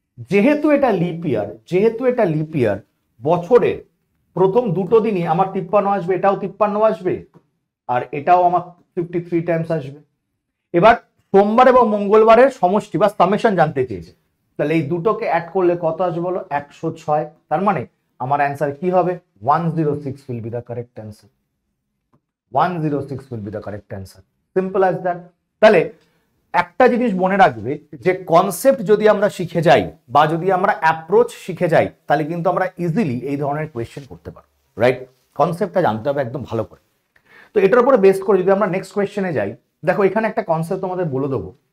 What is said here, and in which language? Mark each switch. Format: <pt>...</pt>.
<bn>যেহেতু এটা লিপ ইয়ার বছরের প্রথম দুটো দিনই আমার 53 আসবে, এটাও 53 আসবে, আর এটাও আমার 53 টাইমস আসবে। এবার সোমবার এবং মঙ্গলবারের সমষ্টি বা সামেশন জানতে চেয়েছে, তাহলে এই দুটোকে অ্যাড করলে কত আসবে বলো? 106। তার মানে আমার অ্যান্সার কি হবে?</bn> <en>106 will be the correct answer. 106 will be the correct answer. Simple as that.</en> <bn>তাহলে একটা জিনিস মনে রাখবে যে কনসেপ্ট যদি আমরা শিখে যাই বা যদি আমরা অ্যাপ্রোচ শিখে যাই, তাহলে কিন্তু আমরা ইজিলি এই ধরনের কোয়েশ্চেন করতে পারবো, রাইট? কনসেপ্টটা জানতে হবে একদম ভালো করে। তো এটার উপরে বেস করে যদি আমরা নেক্সট কোয়েশ্চেনে যাই, দেখো এখানে একটা কনসেপ্ট তোমাদের বলে দেবো।</bn>